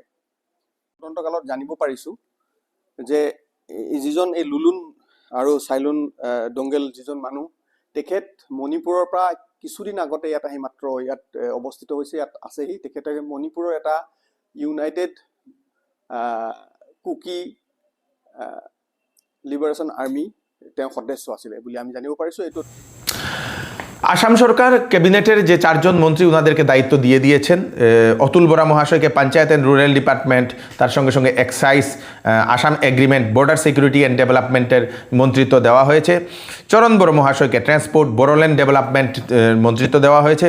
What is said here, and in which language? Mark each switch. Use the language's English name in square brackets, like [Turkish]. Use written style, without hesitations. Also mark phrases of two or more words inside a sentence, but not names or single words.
[Assamese] তদন্তকালত জানিব পাৰিছোঁ যে যিজন এই লুলুন আৰু চাইলুন ডংগেল যিজন মানুহ, তেখেত মণিপুৰৰ পৰা কিছুদিন আগতে ইয়াত আহি মাত্ৰ ইয়াত অৱস্থিত হৈছে, ইয়াত আছেহি। তেখেতে মণিপুৰৰ এটা ইউনাইটেড কুকি লিবাৰেশ্যন আৰ্মি তেওঁ সদস্য আছিলে বুলি আমি জানিব পাৰিছোঁ। এইটো [Bangla] আসাম সরকার ক্যাবিনেটের যে 4 জন মন্ত্রী ওনাদেরকে দায়িত্ব দিয়ে দিয়েছেন। অতুল বরা মহাশয়কে পঞ্চায়েত অ্যান্ড রুরাল ডিপার্টমেন্ট, তার সঙ্গে সঙ্গে এক্সাইজ, আসাম এগ্রিমেন্ট, বর্ডার সিকিউরিটি অ্যান্ড ডেভেলপমেন্টের মন্ত্রিত্ব দেওয়া হয়েছে। চরণ বড়ো মহাশয়কে ট্রান্সপোর্ট, বোরোল্যান্ড ডেভেলপমেন্ট মন্ত্রিত্ব দেওয়া হয়েছে।